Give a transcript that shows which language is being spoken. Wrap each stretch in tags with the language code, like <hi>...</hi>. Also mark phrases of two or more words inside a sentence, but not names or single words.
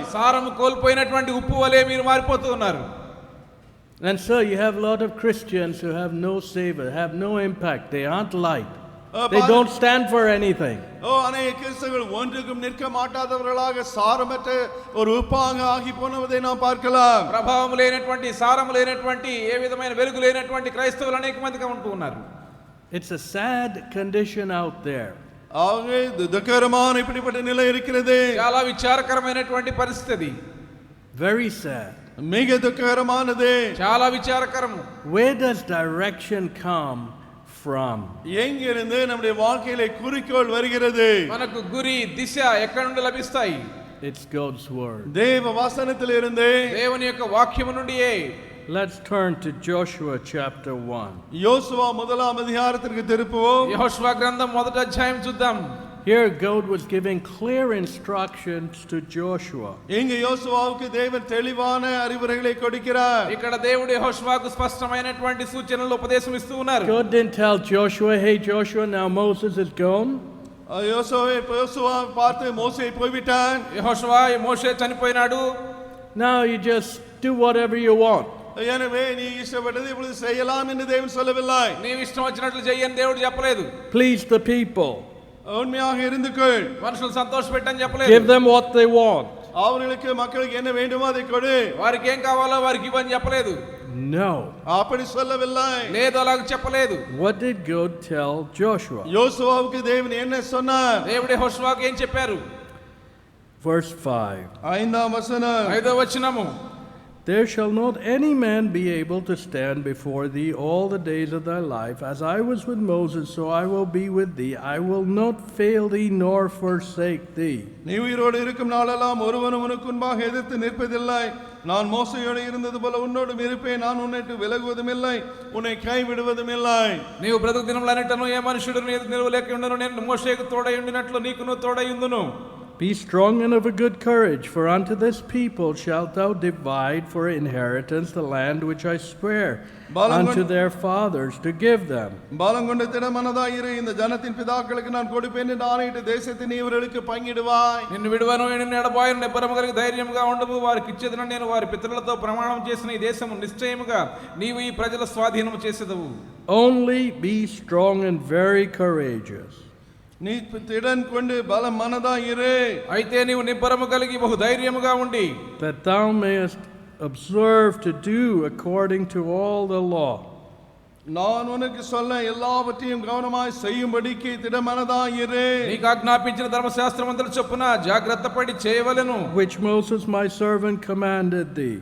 <te>సారము కోల్పోయినటువంటి ఉప్పు వలె మీరు మారిపోతూ ఉన్నారు.</te> <en>And so you have a lot of Christians who have no savor, have no impact, they aren't light. They don't stand for anything.</en> <ta>அநேக கிறிஸ்தவர்கள் ஒன்றுக்கும் நிற்க மாட்டாதவர்களாக சாரமற்ற ஒரு உப்பாக ஆகி போனதை நாம் பார்க்கலாம்.</ta> <te>ప్రభావం లేనటువంటి సారము లేనటువంటి ఏ విధమైన వెలుగు లేనటువంటి క్రైస్తవులు అనేక మందిగా ఉంటూ ఉన్నారు.</te> <en>It's a sad condition out there.</en> <ta>ஆகவே துக்ககரமான இப்படிப்பட்ட நிலை இருக்கிறது.</ta> <te>చాలా విచారకరమైనటువంటి పరిస్థితి.</te> <en>Very sad.</en> <ta>மிக துக்ககரமானது.</ta> <te>చాలా విచారకరము.</te> <en>Where does direction come from?</en> <ta>எங்கிருந்து நம்முடைய வாழ்க்கையிலே குறிக்கோள் வருகிறது?</ta> <te>మనకు గురి దిశ ఎక్కడి నుండి లభిస్తాయి?</te> <en>It's God's word.</en> <ta>தேவ வசனத்திலிருந்து.</ta> <te>దేవుని యొక్క వాక్యము నుండియే.</te> <en>Let's turn to Joshua chapter 1.</en> <ta>யோசுவா முதலாம் அதிகாரத்திற்கு திருப்புவோம்.</ta> <te>యెహోషువ గ్రంథం మొదటి అధ్యాయం చూద్దాం.</te> <en>Here God was giving clear instructions to Joshua.</en> <ta>இங்கு யோசுவாவுக்கு தேவன் தெளிவான அறிவுரைகளை கொடுக்கிறார்.</ta> <te>ఇక్కడ దేవుడు యెహోషువకు స్పష్టమైనటువంటి సూచనలు ఉపదేశం ఇస్తూ ఉన్నారు.</te> <en>God didn't tell Joshua, "Hey Joshua, now Moses is gone."</en> <ta>யோசுவா பார்த்து மோசே போய்விட்டான்.</ta> <te>యెహోషువ మోషే చనిపోయినాడు.</te> <en>Now you just do whatever you want.</en> <ta>எனவே நீ இஷ்டப்பட்டது இப்பொழுது செய்யலாம் என்று தேவன் சொல்லவில்லை.</ta> <te>నీవు ఇష్టం వచ్చినట్లు చెయ్యని దేవుడు చెప్పలేదు.</te> <en>Please the people.</en> <ta>உண்மையாக இருந்துக்கொள்.</ta> <te>మనుషులు సంతోషపెట్టని చెప్పలేదు.</te> <en>Give them what they want.</en> <ta>அவர்களுக்கு மக்களுக்கு என்ன வேண்டுமோ அதை கொடு.</ta> <te>వారికి ఏం కావాలో వారికి ఇవ్వని చెప్పలేదు.</te> <en>No.</en> <ta>அப்படி சொல்லவில்லை.</ta> <te>లేదు అలాగ చెప్పలేదు.</te> <en>What did God tell Joshua?</en> <ta>யோசுவாவுக்கு தேவன் என்ன சொன்னார்?</ta> <te>దేవుడు యెహోషువకు ఏం చెప్పారు?</te> <en>Verse 5.</en> <ta>5ஆம் வசனம்.</ta> <te>5వ వచనము.</te> <en>There shall not any man be able to stand before thee all the days of thy life. As I was with Moses, so I will be with thee. I will not fail thee nor forsake thee.</en> <ta>நீ உயிரோடு இருக்கும் நாளெல்லாம் ஒருவனும் உனக்கு முன்பாக எதிர்த்து நிற்பதில்லை. நான் மோசேயோடு இருந்தது போல உன்னோடும் இருப்பேன். நான் உன்னை விலகுவதும் இல்லை, உன்னை கைவிடுவதும் இல்லை.</ta> <te>నీవు బ్రతుకు దినములన్నిటను ఏ మనుషుడు నిలువలేక ఉండును. నేను మోషేకు తోడై ఉండినట్లు నీకును తోడై ఉందును.</te> <en>Be strong and of a good courage, for unto this people shalt thou divide for inheritance the land which I swear unto their fathers to give them.</en> <ta>பலங்கொண்ட திடமனதாய் இரு. இந்த ஜனத்தின் பிதாக்களுக்கு நான் கொடுப்பேன் என்று ஆணையிட்ட தேசத்தை நீ இவர்களுக்கு பங்கிடுவாய்.</ta> <te>నిన్ను విడువను, నిన్ను ఎడబాయను, నిబ్బరము కలిగి ధైర్యముగా ఉండవు. వారికి ఇచ్చేదనని నేను వారి పితరులతో ప్రమాణం చేసిన ఈ దేశము నిశ్చయముగా నీవు ఈ ప్రజల స్వాధీనము చేసేదవు.</te> <en>Only be strong and very courageous.</en> <ta>நீ திடன் கொண்டு பல மனதாய் இரு.</ta> <te>అయితే నీవు నిబ్బరము కలిగి బహు ధైర్యముగా ఉండి</te> <en>that thou mayest observe to do according to all the law.</en> <ta>நான் உனக்கு சொல்ல எல்லாவற்றையும் கவனமாய் செய்யும்படிக்கு திடமனதாய் இரு.</ta> <te>నీకు ఆజ్ఞాపించిన ధర్మశాస్త్రమంతటి చొప్పున జాగ్రత్త పడి చేయవలెను.</te> <en>which Moses my servant commanded thee.</en>